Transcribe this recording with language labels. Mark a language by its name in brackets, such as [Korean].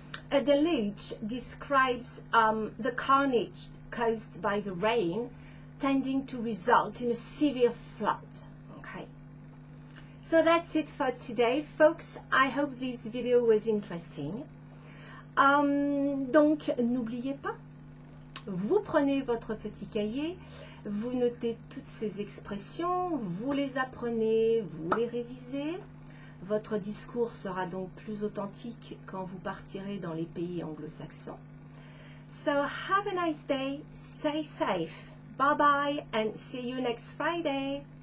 [English] A deluge describes the carnage caused by the rain, tending to result in a severe flood. Okay. So that's it for today, folks. I hope this video was interesting. [French] Donc, n'oubliez pas, vous prenez votre petit cahier, vous notez toutes ces expressions, vous les apprenez, vous les révisez. Votre discours sera donc plus authentique quand vous partirez dans les pays anglo-saxons. [English] So have a nice day, stay safe, bye bye, and see you next Friday.